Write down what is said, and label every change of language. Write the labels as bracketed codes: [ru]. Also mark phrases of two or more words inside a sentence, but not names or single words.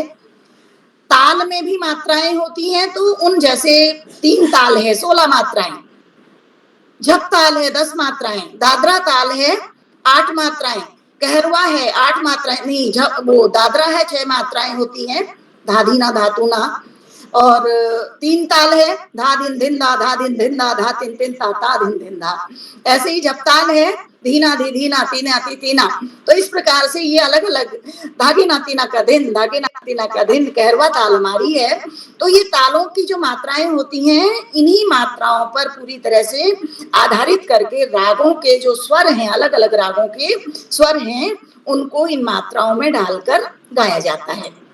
[hi] ताल में भी मात्राएं होती हैं तो उन जैसे 3 ताल है 16 मात्राएं, झप ताल है 10 मात्राएं, दादरा ताल है 8 मात्राएं, कहरवा है 8 मात्राएं, नहीं वो दादरा है 6 मात्राएं होती हैं, धाधीना धातुना। और 3 ताल है धा दिन धिन धा, धा दिन धिन धा, धा तिन तिन ता, ता दिन धिन धा। ऐसे ही झप ताल है धीना धी धीना तीना ती तीना। तो इस प्रकार से ये अलग अलग धागे नातीना का दिन, धागे नातीना का दिन कहरवा ताल हमारी है। तो ये तालों की जो मात्राएं होती हैं इन्हीं मात्राओं पर पूरी तरह से आधारित करके रागों के जो स्वर हैं, अलग अलग रागों के स्वर हैं, उनको इन मात्राओं में डालकर गाया जाता है।